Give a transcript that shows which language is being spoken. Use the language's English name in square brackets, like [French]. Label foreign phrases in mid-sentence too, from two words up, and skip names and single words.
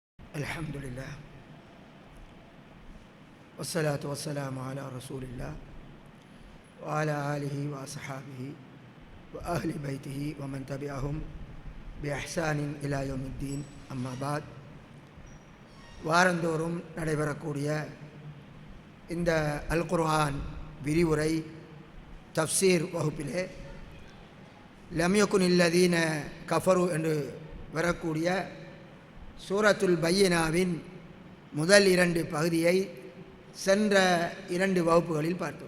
[Arabic] الحمد لله والصلاة والسلام على رسول الله وعلى آله وأصحابه وأهل بيته ومن تبعهم بإحسان إلى يوم الدين أما بعد [Tamil] வாரந்தோறும் நடைபெறக்கூடிய இந்த அல் குர்ஆன் விரிவுரை தஃப்சீர் வகுப்பிலே [Arabic] لم يكن الذين كفروا [Tamil] என்று வரக்கூடிய சூரத்துல் பையினாவின் முதல் 2 பகுதியை சென்ற 2 வகுப்புகளில் பார்த்தோம்.